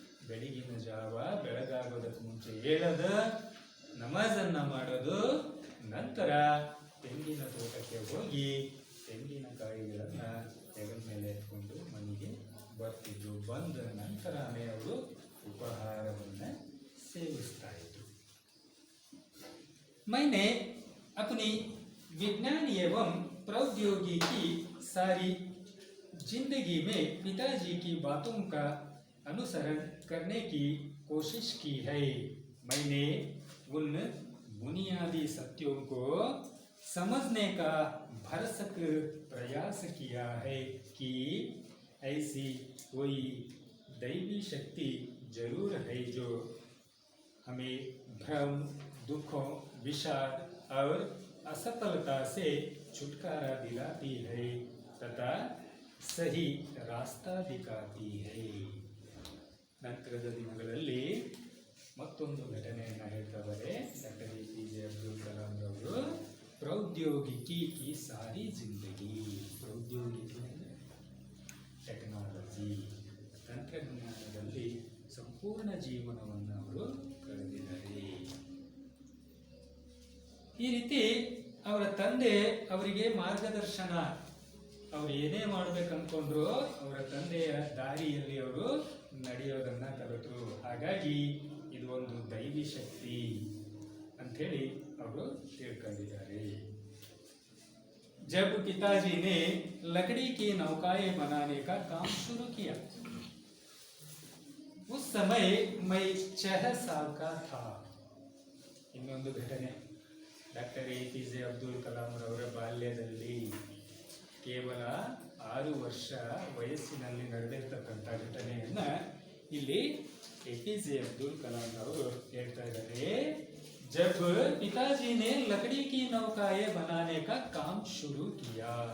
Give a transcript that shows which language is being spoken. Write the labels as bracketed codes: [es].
[kn] ಬೆಳಗಿನ ಜಾವ ಬೆಳಗಾಗೋದಕ್ಕೆ ಮುಂಚೆ ಹೇಳೋದು, ನಮಾಜನ್ನು ಮಾಡೋದು, ನಂತರ ತೆಂಗಿನ ತೋಟಕ್ಕೆ ಹೋಗಿ ತೆಂಗಿನಕಾಯಿಗಳನ್ನು ಹೆಗಲ ಮೇಲೆ ಎತ್ಕೊಂಡು ಮನೆಗೆ ಬರ್ತಿದ್ರು। ಬಂದ ನಂತರನೇ ಅವರು ಉಪಹಾರವನ್ನು ಸೇವಿಸ್ತಾ ಇದ್ರು। [hi] मैंने अपनी विज्ञान एवं प्रौद्योगिकी सारी जिंदगी में पिताजी की बातों का अनुसरण करने की कोशिश की है। मैंने उन बुनियादी सत्यों को समझने का भरसक प्रयास किया है कि ऐसी कोई दैवी शक्ति जरूर है जो हमें भ्रम, दुखों, विषाद और असफलता से छुटकारा दिलाती है तथा सही रास्ता दिखाती है। [kn] ನಂತರದ ದಿನಗಳಲ್ಲಿ ಮತ್ತೊಂದು ಘಟನೆಯನ್ನು ಹೇಳ್ತಾರೆ ಡಾಕ್ಟರ್ ಎಪಿಜೆ ಅಬ್ದುಲ್ ಕಲಾಂ ಅವರು। [hi] ಪ್ರೌದ್ಯೋಗಿಕಿ ಕಿ ಸಾರಿ ಜಿಂದಗಿ, [kn] ಪ್ರೌದ್ಯೋಗಿಕಿ ಟೆಕ್ನಾಲಜಿ, ತಂತ್ರಜ್ಞಾನದಲ್ಲಿ ಸಂಪೂರ್ಣ ಜೀವನವನ್ನು ಅವರು ಕಳೆದಿದ್ದಾರೆ। ಈ ರೀತಿ ಅವರ ತಂದೆ ಅವರಿಗೆ ಮಾರ್ಗದರ್ಶನ, ಅವರು ಏನೇ ಮಾಡಬೇಕಂದ್ಕೊಂಡ್ರು ಅವರ ತಂದೆಯ ದಾರಿಯಲ್ಲಿ ಅವರು ನಡೆಯೋದನ್ನು ಕಲಿತರು। ಹಾಗಾಗಿ ಇದು ಒಂದು ದೈವಿ ಶಕ್ತಿ ಅಂಥೇಳಿ ಅವರು ತಿಳ್ಕೊಂಡಿದ್ದಾರೆ। [hi] जब पिताजी ने लकड़ी की नौकाएं बनाने का काम शुरू किया, उस समय मैं 6 साल का था। [kn] ಇನ್ನೊಂದು ಘಟನೆ, ಡಾಕ್ಟರ್ ಎಪಿಜೆ ಅಬ್ದುಲ್ ಕಲಾಂ ಅವರ ಬಾಲ್ಯದಲ್ಲಿ 6 ವರ್ಷ ವಯಸ್ಸಿನಲ್ಲಿ ನಡೆದಿರ್ತಕ್ಕಂಥ ಘಟನೆಯನ್ನ ಇಲ್ಲಿ APJ ಅಬ್ದುಲ್ ಕಲಾಂ ಅವರು ಹೇಳ್ತಾ ಇದ್ದಾರೆ. [hi] जब पिताजी ने लकड़ी की नौकाएं बनाने का काम शुरू किया.